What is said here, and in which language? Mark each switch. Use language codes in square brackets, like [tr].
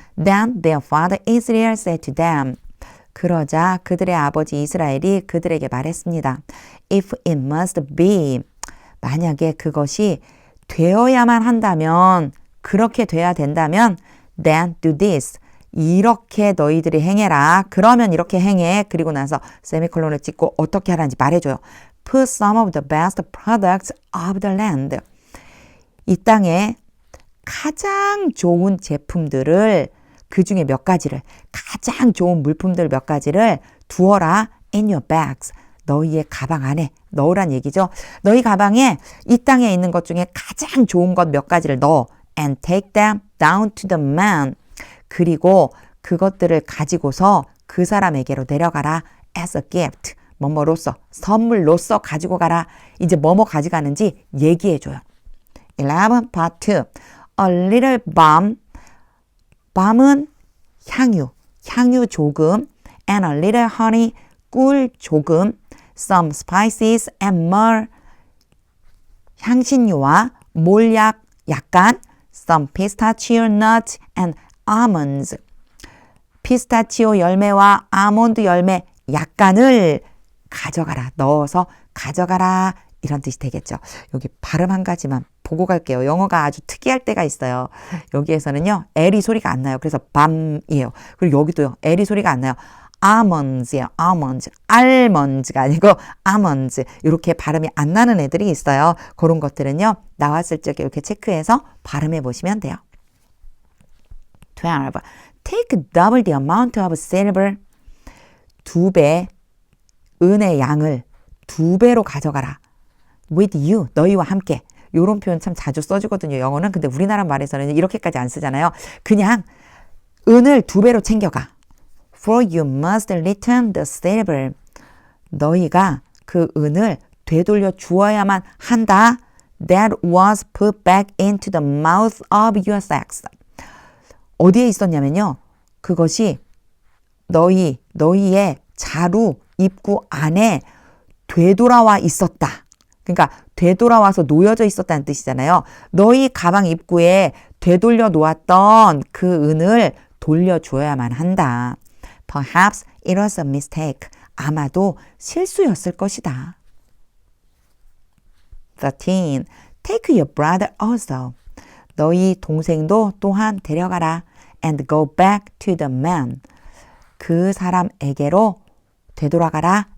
[en] Then their father Israel said to them. [ko] 그러자 그들의 아버지 이스라엘이 그들에게 말했습니다. [en] If it must be. [ko] 만약에 그것이 되어야만 한다면, 그렇게 돼야 된다면, [en] then do this. [ko] 이렇게 너희들이 행해라. 그러면 이렇게 행해. 그리고 나서 세미콜론을 찍고 어떻게 하라는지 말해줘요. [en] Put some of the best products of the land. [ko] 이 땅에 가장 좋은 제품들을, 그 중에 몇 가지를, 가장 좋은 물품들 몇 가지를 두어라. [en] In your bags. [ko] 너희의 가방 안에 넣으란 얘기죠. 너희 가방에 이 땅에 있는 것 중에 가장 좋은 것 몇 가지를 넣어. [en] And take them down to the man. [ko] 그리고 그것들을 가지고서 그 사람에게로 내려가라. [en] As a gift. [ko] 뭐뭐로서, 선물로서 가지고 가라. 이제 뭐뭐 가져가는지 얘기해줘요. [en] 11, part 2. A little balm. [ko] balm은 향유, 향유 조금. [en] And a little honey. [ko] 꿀 조금. [en] Some spices and myrrh. [ko] 향신료와 몰약 약간. [en] Some pistachio nuts and almonds. [ko] 피스타치오 열매와 아몬드 열매 약간을 가져가라. 넣어서 가져가라. 이런 뜻이 되겠죠. 여기 발음 한 가지만 보고 갈게요. 영어가 아주 특이할 때가 있어요. 여기에서는요. L이 소리가 안 나요. 그래서 밤이에요. 그리고 여기도요. L이 소리가 안 나요. 아몬드예요. 아몬드. 알몬드가 아니고 아몬드. 이렇게 발음이 안 나는 애들이 있어요. 그런 것들은요. 나왔을 적에 이렇게 체크해서 발음해 보시면 돼요. [en] 12. Take double the amount of silver. [ko] 2배 은의 양을 2배로 가져가라. [en] With you. [ko] 너희와 함께. 이런 표현 참 자주 써주거든요. 영어는. 근데 우리나라 말에서는 이렇게까지 안 쓰잖아요. 그냥 은을 2배로 챙겨가. [en] For you must return the silver. [ko] 너희가 그 은을 되돌려 주어야만 한다. [en] That was put back into the mouth of your sacks. [ko] 어디에 있었냐면요. 그것이 너희의 자루 입구 안에 되돌아와 있었다. 그러니까 되돌아와서 놓여져 있었다는 뜻이잖아요. 너희 가방 입구에 되돌려 놓았던 그 은을 돌려줘야만 한다. [en] Perhaps it was a mistake. [ko] 아마도 실수였을 것이다. [en] 13. Take your brother also. [ko] 너희 동생도 또한 데려가라. [en] And go back to the man. [ko] 그 사람에게로 되돌아가라.